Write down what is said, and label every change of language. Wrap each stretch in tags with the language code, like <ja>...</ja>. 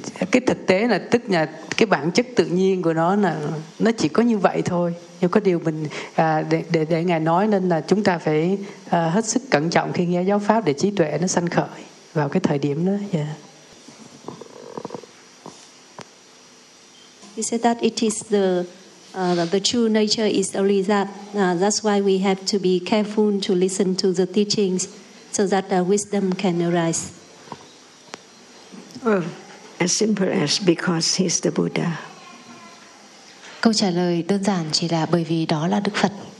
<vi>Cái thực tế là tức là cái bản chất tự nhiên của nó là nó chỉ có như vậy thôi. Nhưng có điều mình để ngài nói nên là chúng ta phải hết sức cẩn trọng khi nghe giáo pháp để trí tuệ nó sanh khởi vào cái thời điểm đó.</vi> <en>He said that it is the true nature is only that. That's why we have to be careful to listen to the teachings. So that wisdom can arise. Well, as simple as because he's the Buddha.</en> <vi>Câu trả lời đơn giản chỉ là bởi vì đó là Đức Phật.</vi>